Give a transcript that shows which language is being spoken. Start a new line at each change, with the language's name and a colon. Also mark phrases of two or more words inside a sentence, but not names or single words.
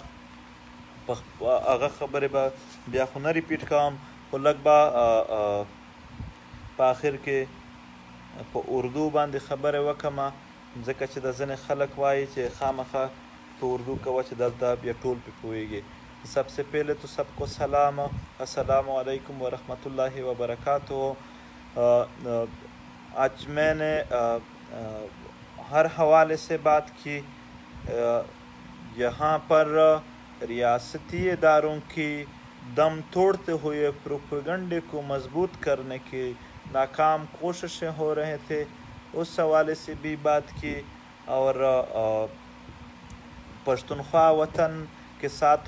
Pashto: هغه خبرې به بیا خو نه ریپیټ کوم خو لږ به په آخر کې په اردو باندې خبرې وکړم ځکه چې د ځینې خلک وایي چې خامخا تو اردو کوه چې دلته بیا ټول پې پوهېږي
Urdu: سب سے پہلے تو سب کو سلام السلام علیکم ورحمۃ اللہ وبرکاتہ آج میں نے ہر حوالے سے بات کی یہاں پر ریاستی اداروں کی دم توڑتے ہوئے پروپیگنڈے کو مضبوط کرنے کی ناکام کوششیں ہو رہے تھے اس حوالے سے بھی بات کی اور پشتونخوا وطن کے ساتھ